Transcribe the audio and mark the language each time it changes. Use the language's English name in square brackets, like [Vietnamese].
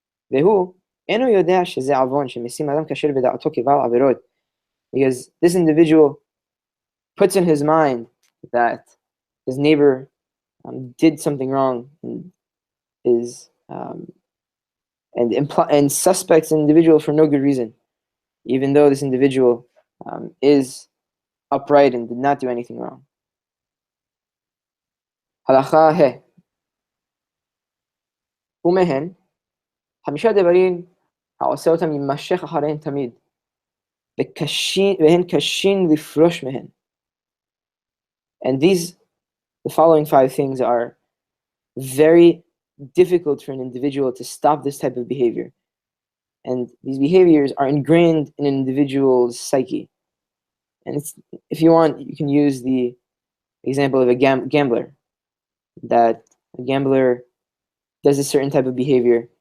[English] Because this individual puts in his mind that his neighbor did something wrong and is and suspects an individual for no good reason, even though this individual is upright and did not do anything wrong. Halacha he. [Hebrew] ומהן, 5 דברים העושה אותם יימשך אחריהן תמיד, והן קשים לפרוש מהן. [English] And the following 5 things are very difficult for an individual to stop this type of behavior. And these behaviors are ingrained in an individual's psyche. And if you want, you can use the example of a gambler, that a gambler does a certain type of behavior.